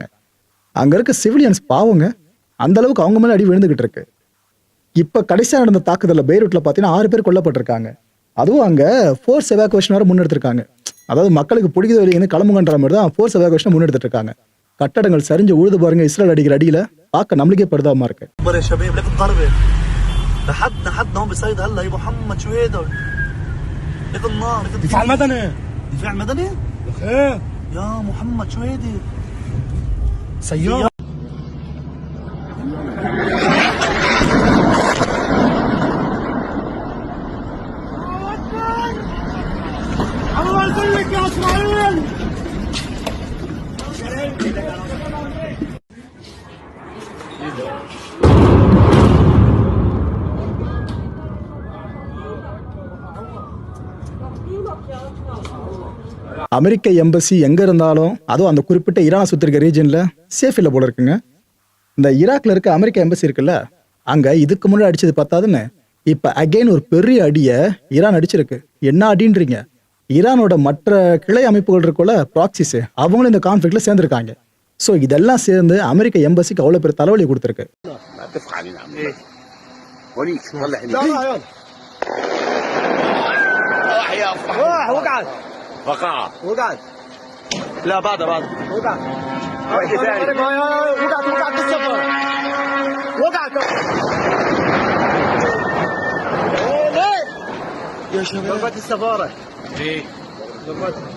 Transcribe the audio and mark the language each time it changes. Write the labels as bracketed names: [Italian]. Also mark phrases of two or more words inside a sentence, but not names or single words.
[Tamil] அங்க இருக்க சிவிலியன்ஸ் பாவங்க, அந்த அளவுக்கு அவங்க மேல அடி விழுந்துகிட்டு இருக்கு. இப்ப கடைசியா நடந்த தாக்குதல்ல பெய்ரூட்ல பாத்தீங்கன்னா 6 பேர் கொல்லப்பட்டிருக்காங்க. அதுவும் அங்க [English] force evacuation [Tamil] வர முன்னெடுத்திருக்காங்க. அதாவது மக்களுக்கு பிடிக்குது வெளியே கிளம்புங்கன்ற மாதிரி தான் [English] force evacuation [Tamil] முன்னெடுத்துட்டு இருக்காங்க. கட்டடங்கள் சரிஞ்சு உழுது பாருங்க, இஸ்ரேல் அடிக்கிற அடியில பார்க்க நம்மளுக்கே பரிதாபமா இருக்கு. [Arabic] دفاع مدني دفاع مدني ايه يا محمد شو هيدي سيارة الله يسلمك يا اسماعيل. [Tamil] அமெரிக்க எம்பசி எங்க இருந்தாலும் அதுவும் அந்த குறிப்பிட்ட ஈரானை சுத்தி இருக்க ரீஜன்ல சேஃப் இல்ல போல இருக்குங்க. இந்த ஈராக்ல இருக்க அமெரிக்க எம்பசி இருக்குல்ல, அங்க இதுக்கு முன்னாடி அடிச்சது பத்தாதுன்னு இப்ப அகைன் ஒரு பெரிய அடிய ஈரான் அடிச்சிருக்கு. என்ன அடின்றீங்க? ஈரானோட மற்ற கிளை அமைப்புகள் இருக்குல்ல, ப்ராக்சிஸ், அவங்களும் இந்த கான்ஃபிளிக்ட்ல சேர்ந்திருக்காங்க. ஸோ இதெல்லாம் சேர்ந்து அமெரிக்க எம்பசிக்கு அவ்வளவு பெரிய தலைவலி கொடுத்துருக்கு. [Arabic] وقعت لا بعد وقعت بالسفر وقعت يا شباب ضربت السفارة ليه ضربت